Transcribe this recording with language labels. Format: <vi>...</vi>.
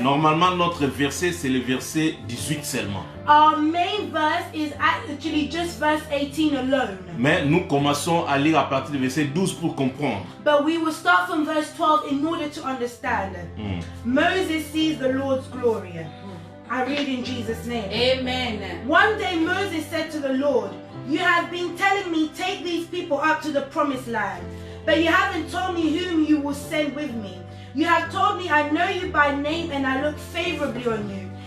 <fr>Normalement, notre verset, c'est le verset 18 seulement.</fr> <en>Our main verse is actually just verse 18 alone.</en> <fr>Mais nous commençons à lire à partir du verset 12 pour comprendre.</fr> <en>But we will start from verse 12 in order to understand. Moses sees the Lord's glory. I read in Jesus' name. Amen. One day Moses said to the Lord, "You have been telling me, take these people up to the promised land. But you haven't told me whom you will send with me. You have told me I know you by name and I look favorably on you.</en>